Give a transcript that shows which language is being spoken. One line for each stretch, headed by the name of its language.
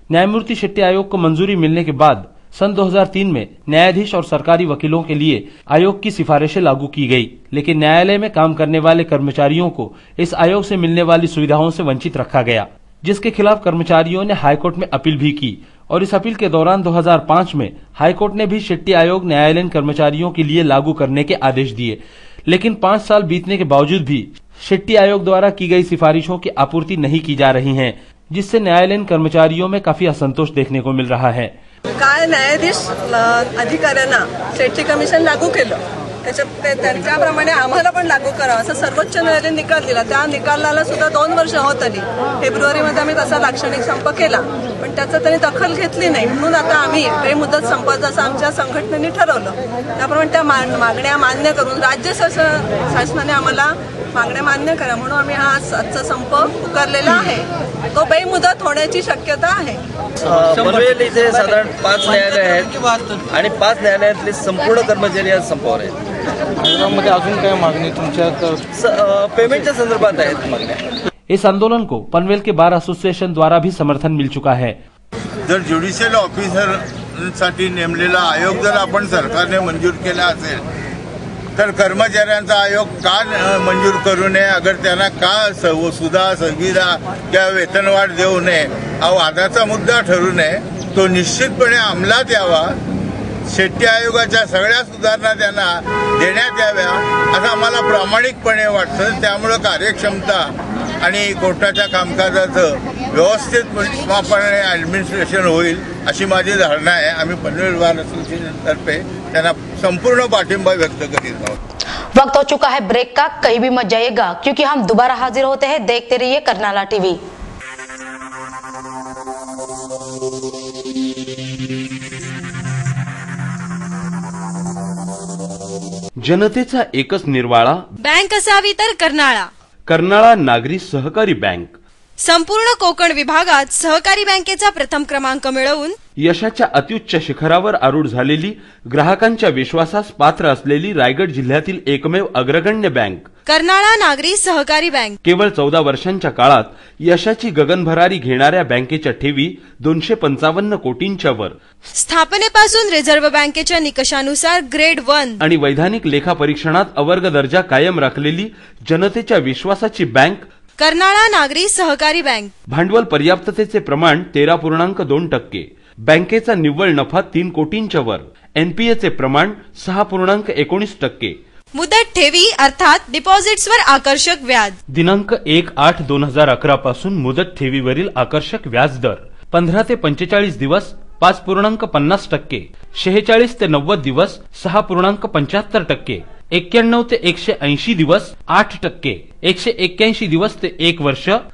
Hindi: न्यायमूर्ति शेट्टी आयोग को मंजूरी मिलने के बाद सन 2003 में न्यायाधीश और सरकारी वकीलों के लिए आयोग की सिफारिशें लागू की गई, लेकिन न्यायालय में काम करने वाले कर्मचारियों को इस आयोग से मिलने वाली सुविधाओं से वंचित रखा गया, जिसके खिलाफ कर्मचारियों ने हाईकोर्ट में अपील भी की और इस अपील के दौरान 2005 में हाईकोर्ट ने भी शेट्टी आयोग न्यायालयीन कर्मचारियों के लिए लागू करने के आदेश दिए, लेकिन 5 साल बीतने के बावजूद भी शेट्टी आयोग द्वारा की गई सिफारिशों की आपूर्ति नहीं की जा रही है, जिससे न्यायालयीन कर्मचारियों में काफी असंतोष देखने को मिल रहा है।
Marathi: काय न्यायाधीश अधिकाऱ्यांना शेट्टी कमिशन लागू केलं, त्याच्याप्रमाणे आम्हाला पण लागू करावं असं सर्वोच्च न्यायालयाने निकाल दिला। त्या निकालाला सुद्धा 2 वर्ष होत आली। फेब्रुवारीमध्ये आम्ही तसा लाक्षणिक संप केला, पण त्याचा त्यांनी दखल घेतली नाही, म्हणून आता आम्ही बेमुदत संप जसं आमच्या संघटनेने ठरवलं त्याप्रमाणे त्या मागण्या मान्य करून राज्य शासनाने आम्हाला मागण्या मान्य करा म्हणून आम्ही हा आजचा संप पुकारलेला आहे। तो बेमुदत होण्याची शक्यता आहे। पनवेल इथे साधारण 5 न्यायालय आहेत आणि 5 न्यायालयातले संपूर्ण कर्मचारी आज संपावर आहेत। मध्ये अजून काय मागणी तुमच्या पेमेंटच्या संदर्भात आहेत मागण्या।
Hindi: इस आंदोलन को पनवेल के बार एसोसिएशन द्वारा भी समर्थन मिल चुका है।
Marathi: जर ज्युडिशियल ऑफिसर साठी नेमलेला आयोग जर आपण सरकारने मंजूर केला असेल तर कर्मचाऱ्यांचा आयोग का मंजूर करू नये, अगर त्यांना का सुविधा किंवा वेतनवाढ देऊ नये हा वादाचा मुद्दा ठरू नये, तो निश्चितपणे अंमलात यावा। शेट्टी आयोगाच्या सगळ्या सुधारणा त्यांना देण्यात याव्या असं आम्हाला प्रामाणिकपणे वाटतं। त्यामुळे कार्यक्षमता आणि कोर्टाच्या कामकाजाचं व्यवस्थितपणे ऍडमिनिस्ट्रेशन होईल अशी माझी धारणा आहे। आम्ही पनवेल बार असोसिएशनतर्फे त्यांना संपूर्ण पाठिंबा व्यक्त करीत आहोत।
Hindi: वक्त हो चुका है ब्रेक का, कहीं भी मत जाइएगा क्योंकि हम दोबारा हाजिर होते हैं। देखते रहिए कर्नाला टीवी।
Marathi: जनतेचा एकच निर्वाळा बँक असावी तर कर्नाळा। कर्नाळा नागरी सहकारी बँक संपूर्ण कोकण विभागात सहकारी बँकेचा प्रथम क्रमांक मिळवून यशाच्या अत्युच्च शिखरावर आरूढ झालेली, ग्राहकांच्या विश्वासास पात्र असलेली रायगड जिल्ह्यातील एकमेव अग्रगण्य बँक कर्नाळा नागरी सहकारी बँक। केवळ 14 वर्षांच्या काळात यशाची गगनभरारी घेणाऱ्या बँकेच्या ठेवी 255 कोटींच्या वर, स्थापनेपासून रिझर्व्ह बँकेच्या निकषानुसार ग्रेड 1 आणि वैधानिक लेखा परीक्षणात अवर्ग दर्जा कायम राखलेली जनतेच्या विश्वासाची बँक कर्नाळा नागरी सहकारी बँक। भांडवल पर्याप्ततेचे प्रमाण 13.2%, बँकेचा निव्वळ नफा 3 कोटींच्या वर, एनपीएचे प्रमाण 6.19%, मुदत ठेवी अर्थात डिपॉझिट्सवर आकर्षक व्याज। दिनांक 1/8/2011 पासून मुदत ठेवीवरील आकर्षक व्याज दर 15 ते 45 दिवस 5.50%, 46 ते 90 दिवस 6.75%, 91 ते 180 दिवस 8%, 181 दिवस ते 1 वर्ष